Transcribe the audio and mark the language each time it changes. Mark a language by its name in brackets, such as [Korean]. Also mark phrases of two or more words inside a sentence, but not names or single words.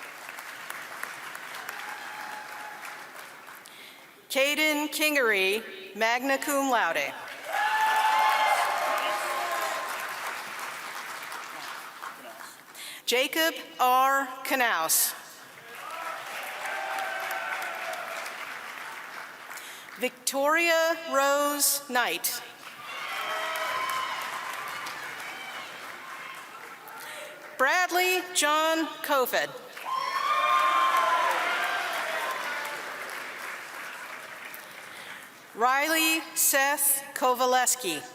[English] Caden Kingery, [Latin] magna cum laude. [English] Jacob R. Knaus. Victoria Rose Knight. Bradley John Kofed. Riley Seth Kovaleski.